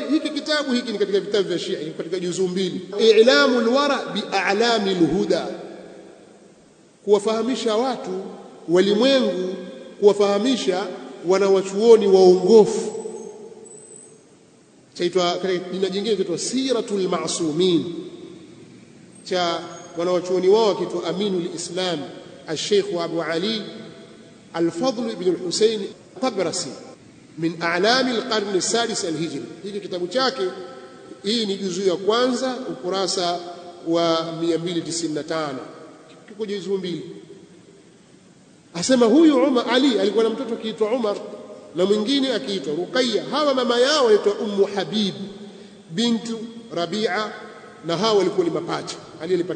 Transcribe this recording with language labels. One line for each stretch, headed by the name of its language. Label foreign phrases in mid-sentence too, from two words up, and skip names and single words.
Swahili: Hiki kitabu hiki ni katika vitabu vya Shia, katika juzuu 2, I'lamul Wara bi A'lamil Huda, kuwafahamisha watu walimwengu, kuwafahamisha wanawachuoni waongofu. Chaitwa jina jingine chaitwa Siratul Ma'sumin, cha wanawachuoni wao kitwa Aminul Islam al-Sheikh Abu Ali al-Fadl ibn al-Husayn Tabrasi
Arabic: من أعلام القرن السادس الهجري.
Swahili: Hiki kitabu chake, hii ni juzuu ya kwanza, ukurasa wa 295, kiko juzuu 2. Asema huyu Umar Ali alikuwa na mtoto akiitwa Umar na mwingine akiitwa Ruqayya. Hawa mama yao wanaitwa Ummu Habib bintu Rabi'a, na hawa walikuwa ni mapacha.